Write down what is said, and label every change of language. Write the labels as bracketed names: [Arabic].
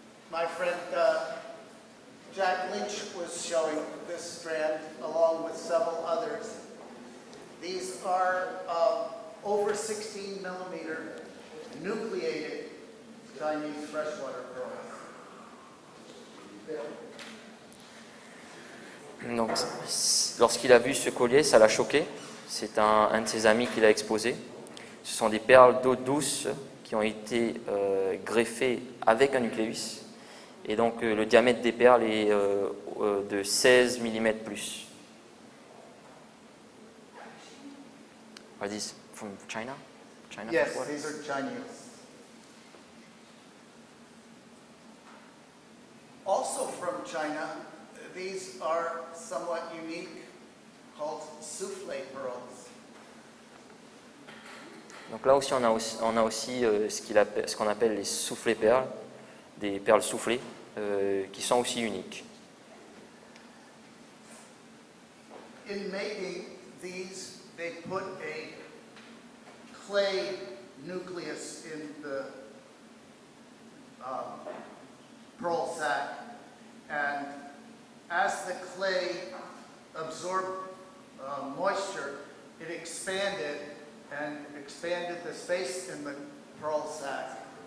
[English] My friend Jack Lynch was showing this strand along with several others. These are over 16 millimeter nucleated Chinese freshwater pearls. [French] Donc, lorsqu'il a vu ce collier, ça l'a choqué. C'est un de ses amis qui l'a exposé. Ce sont des perles d'eau douce qui ont été greffées avec un nucléus. Et donc, le diamètre des perles est de 16 mm plus. [English] Are these from China? China Yes, freshwater? these are Chinese. Also from China, these are somewhat unique, called soufflé pearls. [French] Donc là aussi, on a aussi ce qu'on appelle les soufflés perles, des perles soufflées, qui sont aussi uniques. [English] In making these, they put a clay nucleus in the pearl sac, and as the clay absorbed moisture, it expanded the space in the pearl sac.